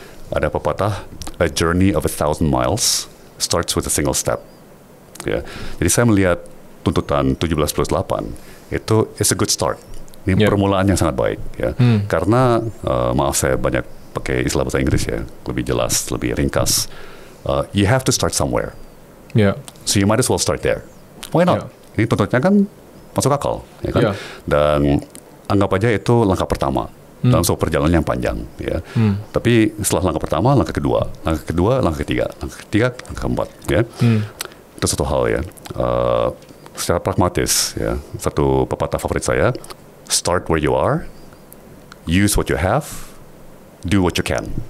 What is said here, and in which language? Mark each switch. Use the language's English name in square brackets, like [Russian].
[Indonesian] Ada pepatah, [English] a journey of 1,000 miles starts with a single step. [Indonesian] Ya. Jadi saya melihat tuntutan 17+8 itu [English] is a good start. [Indonesian] Ini permulaan yang sangat baik, ya. Karena maaf saya banyak pakai istilah bahasa Inggris, ya, lebih jelas, lebih ringkas. [English] You have to start somewhere. So you might as well start there. Why not? [Indonesian] Ini tuntutannya kan masuk akal, ya kan? Dan anggap aja itu langkah pertama dalam sebuah perjalanan yang panjang, ya. Tapi setelah langkah pertama, langkah kedua, langkah ketiga, langkah keempat, ya. itu satu hal ya. Secara pragmatis ya, satu pepatah favorit saya, [English] start where you are, use what you have, do what you can.